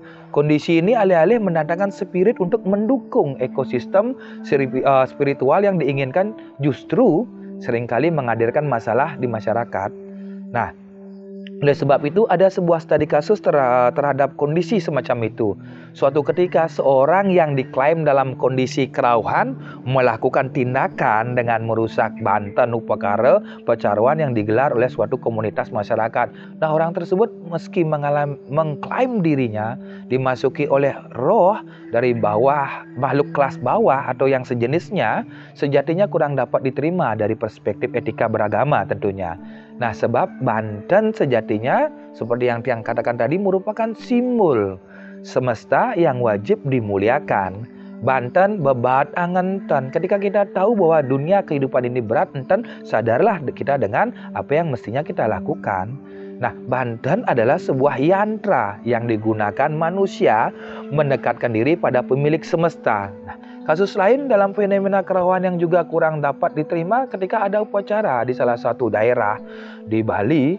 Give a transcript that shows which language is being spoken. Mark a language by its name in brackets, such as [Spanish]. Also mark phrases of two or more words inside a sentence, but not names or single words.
[Indonesian] Kondisi ini alih-alih mendatangkan spirit untuk mendukung ekosistem spiritual yang diinginkan, justru seringkali menghadirkan masalah di masyarakat. Nah, Oleh sebab itu ada sebuah studi kasus terhadap kondisi semacam itu. Suatu ketika seorang yang diklaim dalam kondisi kerauhan melakukan tindakan dengan merusak banten upakara pecaruan yang digelar oleh suatu komunitas masyarakat. Nah, orang tersebut meski mengklaim dirinya dimasuki oleh roh dari bawah, makhluk kelas bawah atau yang sejenisnya, sejatinya kurang dapat diterima dari perspektif etika beragama tentunya. Nah, sebab banten sejatinya seperti yang Tiang katakan tadi merupakan simbol semesta yang wajib dimuliakan. Banten bebat angen-ten. Ketika kita tahu bahwa dunia kehidupan ini berat, enten sadarlah kita dengan apa yang mestinya kita lakukan. Nah, banten adalah sebuah yantra yang digunakan manusia mendekatkan diri pada pemilik semesta. Nah, kasus lain dalam fenomena kerauhan yang juga kurang dapat diterima ketika ada upacara di salah satu daerah di Bali.